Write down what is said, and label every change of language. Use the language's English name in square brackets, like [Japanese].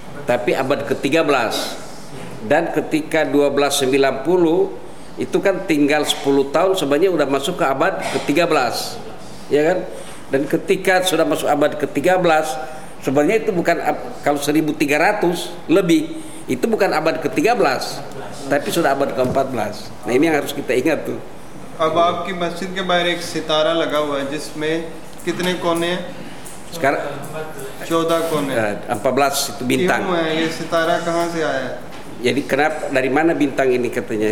[Indonesian] tapi abad ke-13 dan ketika 1290 itu kan tinggal 10 tahun sebenarnya sudah masuk ke abad ke-13 ya kan dan ketika sudah masuk abad ke-13 sebenarnya itu bukan kalau 1300 lebih itu bukan abad ke-13 tapi sudah abad ke-14 nah ini yang harus kita ingat tuh [Hindi] अब आपकी मस्जिद के बाहर एक सितारा लगा हुआ है जिसमें कितने कोने हैं सरकार 14 कोने [Indonesian] 14 itu bintang [Hindi] ये है ये सितारा कहां से आया [Indonesian] jadi kenapa dari mana bintang ini katanya